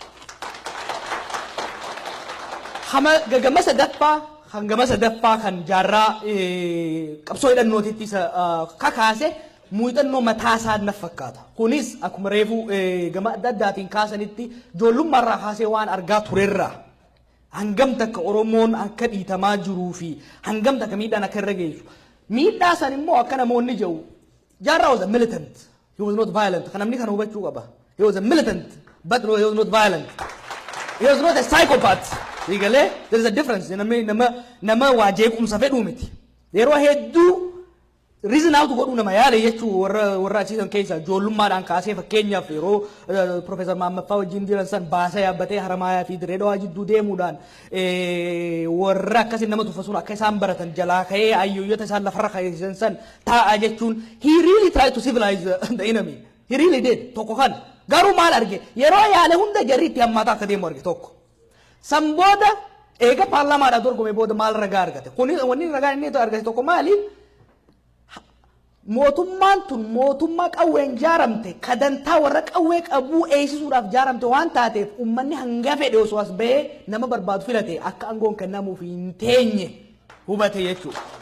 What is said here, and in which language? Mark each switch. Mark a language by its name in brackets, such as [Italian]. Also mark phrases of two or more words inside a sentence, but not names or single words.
[Oromo] Hangama sadaffaa kan jaarraa qabsoo hidhannootitti kakaase muuxannoo mataa isaa na fakkaata. Kunis akkuma reefu gama adda addaatiin kaasanitti ijoollummaarraa kaasee waan argaa turerraa hangam takka Oromoon akka dhiitamaa jiruu fi hangam takka miidhaan akka irra geessu. Miidhaa san immoo akka namoonni jedhu jaarraa [English] was a militant. He was not violent. [Oromo] Kan namni kana hubachuu qaba. [English] He was a militant but he was not violent. He was not a psychopath. There is a difference. [Oromo] Nama wajee kumsa fedhuu miti. Yeroo hedduu [English] reason out [Oromo] godhuu nama yaale jechuu warra achiisan keessa ijoollummaadhaan kaasee fakkeenyaaf yeroo Profeesar Maammaffaa wajjin jiran san baasa yaabbatee Haramaayaa fi Direedawaa jidduu deemuudhaan warra akkasiin nama tuffasuun akka isaan baratan jalaa ka'ee ayyoyyota isaan lafarra kaa'eessan san taa'aa jechuun [English] he really tried to civilize the enemy. He really did. [Oromo] Tokko kan garuu maal arge yeroo yaale hunda jarri itti hammaataa akka deemu arge tokko. Sambooda eega paarlamaadhaa dorgome booda maal ragaa argate? Kuni wanni ragaa inni argate tokko maali? Mootummaan tun mootummaa qawween jaaramte kadantaa warra qawwee qabuu eegsisuudhaaf jaaramte waan taateef uummanni hanga fedhe osoo as bahee nama barbaadu filate akka aangoon kennamuuf hin teenye hubate jechuudha.